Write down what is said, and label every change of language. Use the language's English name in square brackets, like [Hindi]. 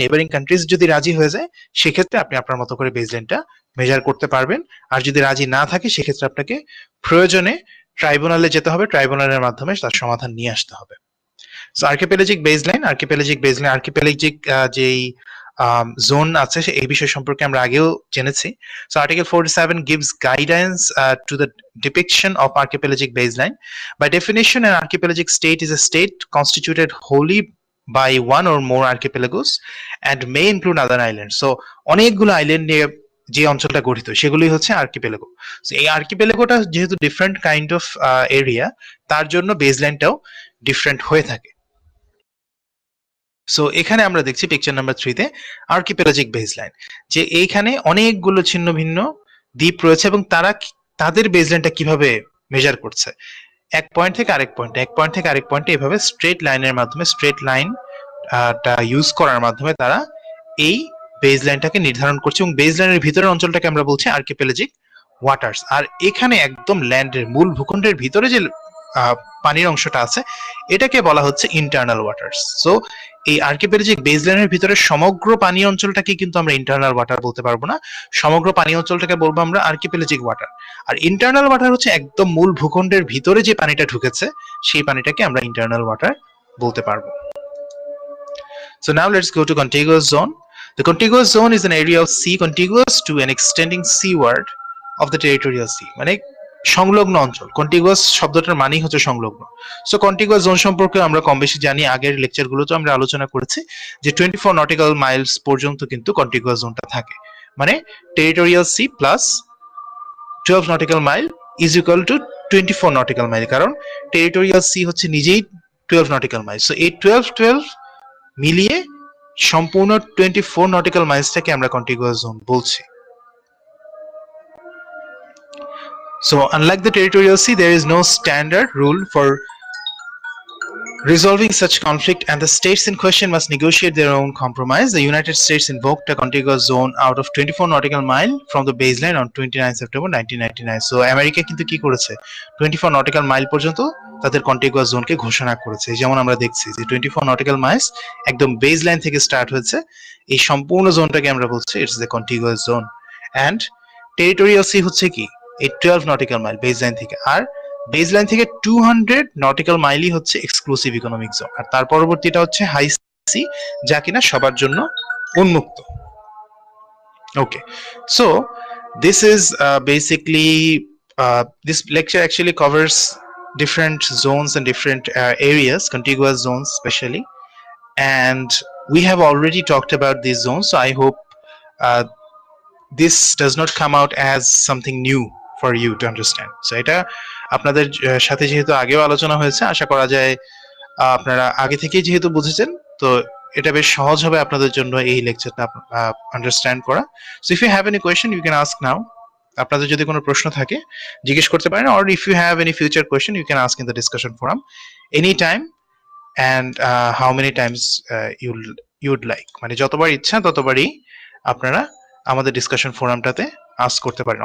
[Bangla] Neighbouring countries যদি রাজি হয়ে যায়, সেক্ষেত্রে আপনি আপনার মতো করে বেসলাইনটা মেজার করতে পারবেন। আর যদি রাজি না থাকে, সেক্ষেত্রে আপনাকে প্রয়োজনে ট্রাইব্যুনালে যেতে হবে, ট্রাইব্যুনালের মাধ্যমে তার সমাধান নিয়ে আসতে হবে। সো আর্কিপেলাজিক বেসলাইন, আর্কিপেলাজিক যেই জোন আছে এই বিষয় সম্পর্কে আমরা আগেও জেনেছি। [English] So article 47 gives guidance to the depiction of archipelagic baseline. By definition, an archipelagic state is a state constituted wholly by one or more archipelagos and may include other islands. [Bangla] So অনেকগুলো island নিয়ে যে অঞ্চলটা গঠিত সেগুলোই হচ্ছে archipelago. So এই আর্কিপেলাগোটা যেহেতু different kind of area, তার জন্য বেসলাইনটাও ডিফারেন্ট হয়ে থাকে। সো এখানে আমরা দেখছি পিকচার নাম্বার 3 তে আর্কিপেলাজিক বেসলাইন, যে এইখানে অনেকগুলো ছিন্ন ভিন্ন দ্বীপ রয়েছে এবং তারা তাদের বেসলাইনটা কিভাবে মেজার করছে, এক পয়েন্ট থেকে আরেক পয়েন্টে, এক পয়েন্ট থেকে আরেক পয়েন্টে এভাবে স্ট্রেট লাইনের মাধ্যমে, স্ট্রেট লাইন টা ইউজ করার মাধ্যমে তারা এই বেসলাইনটাকে নির্ধারণ করছে। এবং বেসলাইনের ভিতরের অঞ্চলটাকে আমরা বলছি আর্কিপেলাজিক ওয়াটার্স। আর এখানে একদম ল্যান্ডের মূল ভূখণ্ডের ভিতরে যে পানির অংশটা আছে, এটাকে বলা হচ্ছে ইন্টারনাল ওয়াটার্স। সো এই আর্কিপেলাজিক বেসলাইনের ভিতরে সমগ্র পানি অঞ্চলটাকে কিন্তু আমরা ইন্টারনাল ওয়াটার বলতে পারবো না, সমগ্র পানি অঞ্চলটাকে বলবো আমরা আর্কিপেলাজিক ওয়াটার। আর ইন্টারনাল ওয়াটার হচ্ছে একদম মূল ভূখণ্ডের ভিতরে যে পানিটা ঢুকেছে, সেই পানিটাকে আমরা ইন্টারনাল ওয়াটার বলতে পারবো। [English] So now let's go to contiguous zone. The contiguous zone is an area of sea contiguous to an extending seaward of the territorial sea. [Bangla] মানে সংলগ্ন অঞ্চল। কন্টিগুয়াস শব্দটার মানেই হচ্ছে সংলগ্ন। সো কন্টিগুয়াস জোন সম্পর্কে আমরা কম বেশি জানি, আগের লেকচারগুলোতে আমরা আলোচনা করেছি যে 24 নটিক্যাল মাইলস পর্যন্ত কিন্তু কন্টিগুয়াস জোনটা থাকে। মানে territorial C plus 12 nautical mile [English] is equal to [Bangla] 24 nautical mile, কারণ টেরিটোরিয়াল সি হচ্ছে নিজেই 12 নটিক্যাল মাইল। সো এই 12 মিলিয়ে সম্পূর্ণ 24 নটিক্যাল মাইলসটাকে আমরা কন্টিগুয়াস জোন বলছি। [English] So unlike the territorial sea, there is no standard rule for resolving such conflict, and the states in question must negotiate their own compromise. The United States invoked a contiguous zone out of 24 nautical mile from the baseline on 29 September 1999. [Bangla] So America কিন্তু কি করেছে, 24 nautical mile পর্যন্ত তাদের contiguous জোনকে ঘোষণা করেছে। যেমন আমরা দেখছি যে 24 nautical miles একদম বেসলাইন থেকে স্টার্ট হয়েছে, এই সম্পূর্ণ জোনটাকে আমরা বলছি [English] It's the contiguous zone. [Bangla] And territorial C হচ্ছে কি এই 12 নটিক্যাল মাইল বেসলাইন থেকে, আর বেসলাইন থেকে 200 নটিক্যাল মাইলই হচ্ছে এক্সক্লুসিভ ইকোনমিক জোন, আর তার পরবর্তীটা হচ্ছে হাই সি, যা কিনা সবার জন্য উন্মুক্ত। [English] Okay, so this is basically this lecture actually covers different zones and different areas, contiguous zones especially, and we have already talked about these zones, so I hope this does not come out as something new for you to understand. [Bangla] So এটা আপনাদের সাথে যেহেতু আগেও আলোচনা হয়েছে, আশা করা যায় আপনারা আগে থেকেই যেহেতু বুঝেছেন, তো এটা বেশ সহজ হবে আপনাদের জন্য এই লেকচারটা আন্ডারস্ট্যান্ড করা। [English] So if you have any question you can ask now. [Bangla] আপনাদের যদি কোনো প্রশ্ন থাকে জিজ্ঞেস করতে পারেন, [English] or if you have any future question you can ask in the discussion forum any time and how many times you'd like, [Bangla] মানে যতবার ইচ্ছা ততবারই আপনারা আমাদের ডিসকাশন ফোরামটাতে আস্ক করতে পারেন।